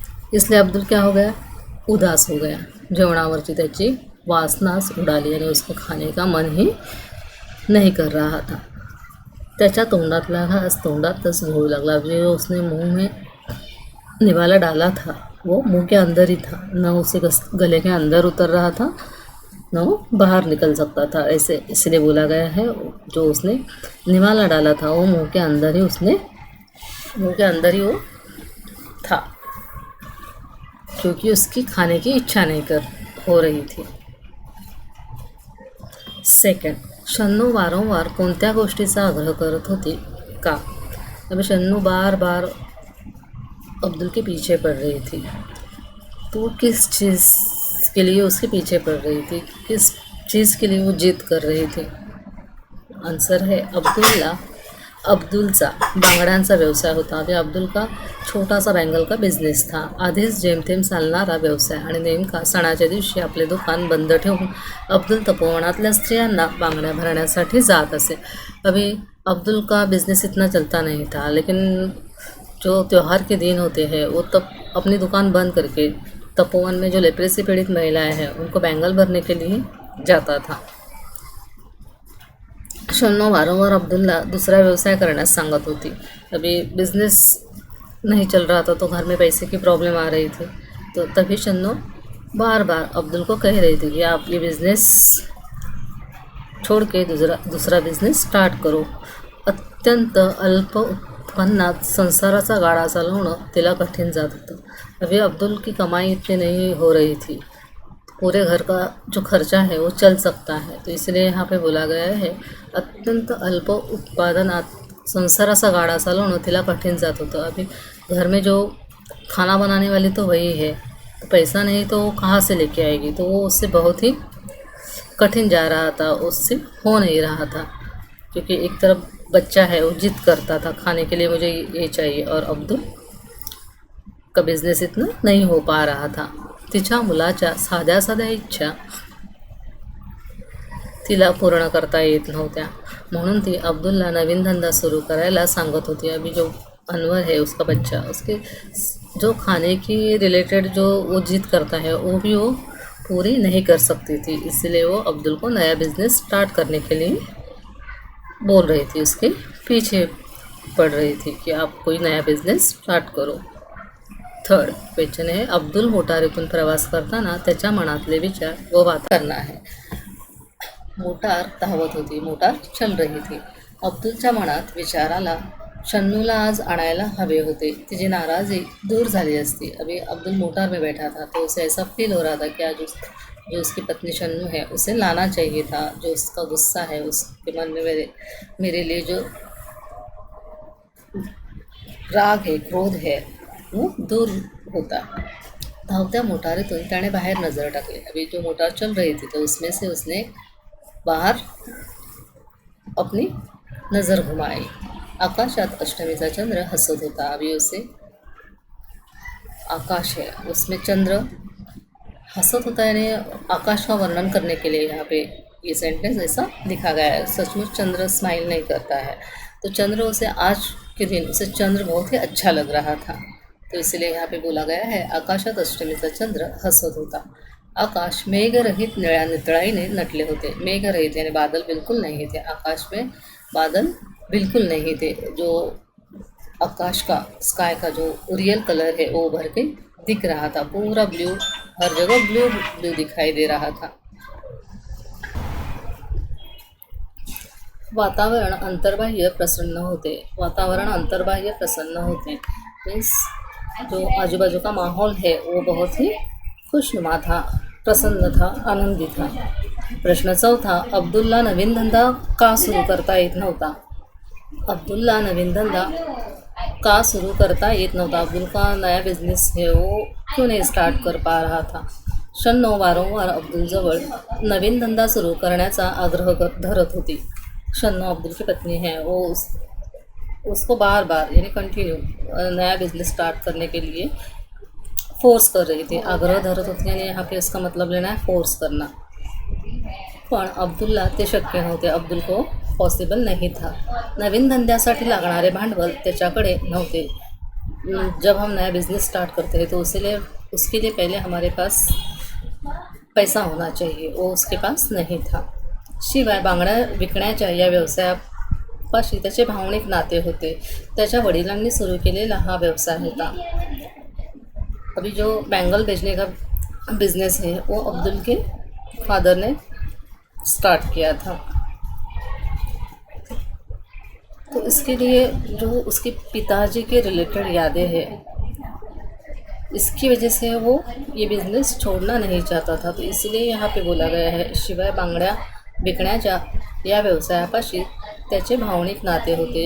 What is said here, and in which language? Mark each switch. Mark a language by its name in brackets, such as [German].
[Hindi] इसलिए अब्दुल क्या हो गया, उदास हो गया. [Marathi] जेवणावरची त्याची वासनाच उडाली आणि [Hindi] उसको खाने का मन ही नहीं कर रहा था. [Marathi] त्याच्या तोंडातला घास तोंडातच घोळू लागला. [Hindi] जो उसने मुंह में निवाला डाला था वो मुंह के अंदर ही था, न उसे गले के अंदर उतर रहा था, न वो बाहर निकल सकता था. ऐसे इसलिए बोला गया है, जो उसने निवाला डाला था वो मुंह के अंदर ही वो था, क्योंकि उसकी खाने की इच्छा नहीं हो रही थी. [Marathi] सेकंड, शन्नू वारंवार कोणत्या गोष्टीचा आग्रह करत होती का. [Hindi] अभी शन्नू बार बार अब्दुल के पीछे पड़ रही थी. तो किस चीज़ के लिए उसके पीछे पड़ रही थी, किस चीज़ के लिए वो जिद कर रही थी. आंसर है, [Marathi] अब्दुलचा बांगड्यांचा व्यवसाय होता. [Hindi] अभी अब्दुल का छोटासा बँगल का बिझनेस था. [Marathi] आधीच जेमतेम चालणारा व्यवसाय आणि नेमका सणाच्या दिवशी आपले दुकान बंद ठेवून अब्दुल तपोवनातल्या स्त्रियांना बांगड्या भरण्यासाठी जात असे. [Hindi] अभी अब्दुल का बिज़नेस इतना चलता नहीं था, लेकिन जो त्यौहार के दिन होते हैं वो तब अपनी दुकान बंद करके तपोवन में जो लेप्रेसी पीड़ित महिलाएं हैं उनको बैंगल भरने के लिए जाता था. [Marathi] शन्नो वारंवार अब्दुलला दूसरा व्यवसाय करण्यास सांगत होती. [Hindi] अभी बिज़नेस नहीं चल रहा था तो घर में पैसे की प्रॉब्लम आ रही थी. तो तभी शन्नो बार बार अब्दुल को कह रही थी कि आप ये बिज़नेस छोड़ के दूसरा बिझनेस स्टार्ट करो. [Marathi] अत्यंत अल्प उत्पन्नात संसाराचा गाडा चालवणं तिला कठीण जात होतं. [Hindi] अभी अब्दुल की कमाई इतनी नहीं हो रही थी, पूरे घर का जो खर्चा है वो चल सकता है. तो इसलिए यहाँ पे बोला गया है, [Marathi] अत्यंत अल्प उत्पादनात संसाराचा गाडा चालवणं तिला कठीण जात होतं. [Hindi] अभी घर में जो खाना बनाने वाली तो वही है, तो पैसा नहीं तो वो कहाँ से लेके आएगी. तो वो उससे बहुत ही कठिन जा रहा था, उससे हो नहीं रहा था, क्योंकि एक तरफ बच्चा है वो जिद करता था खाने के लिए, मुझे ये चाहिए, और अब्दुल का बिझनेस इतना नहीं हो पा रहा था. [Marathi] तिच्या मुलाच्या साध्या साध्या इच्छा तिला पूर्ण करता येत नव्हत्या, म्हणून ती अब्दुलला नवीन धंदा सुरू करायला सांगत होती. [Hindi] अभी जो अनवर है उसका बच्चा, उसके जो खाने की रिलेटेड जो वो जिद करता है वो भी वो पूरी नहीं कर सकती थी. इसलिए वो अब्दुल को नया बिज़नेस स्टार्ट करने के लिए बोल रही थी, उसके पीछे पड़ रही थी कि आप कोई नया बिझनेस स्टार्ट करो. थर्ड क्वेश्चन है, [Marathi] अब्दुल मोटारीतून प्रवास करताना त्याच्या मनातले विचार व वातावरण आहे. मोटार धावत होती, [Hindi] मोटार चल रही थी. [Marathi] अब्दुलच्या मनात विचार आला, शन्नूला आज आणायला हवे होते, तिची नाराज़ी दूर झाली असती. [Hindi] अभी अब्दुल मोटार में बैठा था तो उसे ऐसा फील हो रहा था कि आज जो उसकी पत्नी शन्नू है उसे लाना चाहिए था. जो उसका गुस्सा है, उसके मन में मेरे लिए जो राग है, क्रोध है, वो दूर होता. [Marathi] धावत्या मोटारीतून त्याने बाहेर नजर टाकली. [Hindi] अभी जो मोटार चल रही थी तो उसमें से उसने बाहर अपनी नज़र घुमाई. [Marathi] आकाशात अष्टमीचा चंद्र हसत होता. [Hindi] अभी उसे आकाश है उसमें चंद्र हसत होता है, यानी आकाश का वर्णन करने के लिए यहाँ पे ये सेंटेंस ऐसा लिखा गया है. सचमुच चंद्र स्माइल नहीं करता है, तो चंद्र उसे आज के दिन उसे चंद्र बहुत ही अच्छा लग रहा था. तो इसलिए यहाँ पे बोला गया है, [Marathi] आकाशात अष्टमीचा चंद्र हसत होता. आकाश मेघरहित निळ्या नितळाईने नटले होते। [Hindi] मेघरहित यानी बादल बिल्कुल नहीं थे, आकाश में बादल बिल्कुल नहीं थे। जो आकाश का, स्काई का जो रियल कलर है वो उभर के दिख रहा था, पूरा ब्लू, हर जगह ब्लू ब्लू दिखाई दे रहा था। [Marathi] वातावरण अंतर्बाह्य प्रसन्न होते। [Hindi] वातावरण अंतर्बाह्य प्रसन्न होते मीन्स जो आजू बाजू का माहौल है वो बहुत ही खुशनुमा था, प्रसन्न था, आनंदी था। [Marathi] प्रश्न चौथा, अब्दुलला नवीन धंदा का सुरू करता येत नव्हता? अब्दुलला नवीन धंदा का शुरू करता येत नव्हता? [Hindi] अब्दुल का नया बिझनेस है वो क्यों नहीं स्टार्ट कर पा रहा था? [Marathi] शन्नो वारंवार अब्दुलजवळ नवीन धंदा सुरू करण्याचा आग्रह धरत होती। [Hindi] शन्नो अब्दुल की पत्नी है, वो उसको बार बार यानी कंटिन्यू नया बिजनेस स्टार्ट करने के लिए फोर्स कर रही थी। आग्रह धरत होती यानी यहाँ पे इसका मतलब लेना है फोर्स करना। [Marathi] पण अब्दुलला ते शक्य नव्हते, [Hindi] अब्दुल को पॉसिबल नहीं था। [Marathi] नवीन धंद्यासाठी लागणारे भांडवल त्याच्याकडे नव्हते। [Hindi] जब हम नया बिजनेस स्टार्ट करते हैं तो उसके लिए पहले हमारे पास पैसा होना चाहिए, वो उसके पास नहीं था। [Marathi] शिवाय बांगड्या विकण्याच्या या व्यवसायापाशी त्याचे भावनिक नाते होते। त्याच्या वडिलांनी सुरू केलेला हा व्यवसाय होता। [Hindi] अभी जो बैंगल बेचने का बिजनेस है वो अब्दुल के फादर ने स्टार्ट किया था। तो इसके लिए जो उसके पिताजी के रिलेटेड यादें हैं, इसकी वजह से वो ये बिज़नेस छोड़ना नहीं चाहता था। तो इसलिए यहाँ पे बोला गया है, [Marathi] शिवाय बांगड्या विकण्याच्या या व्यवसायापाशी त्याचे भावनिक नाते होते।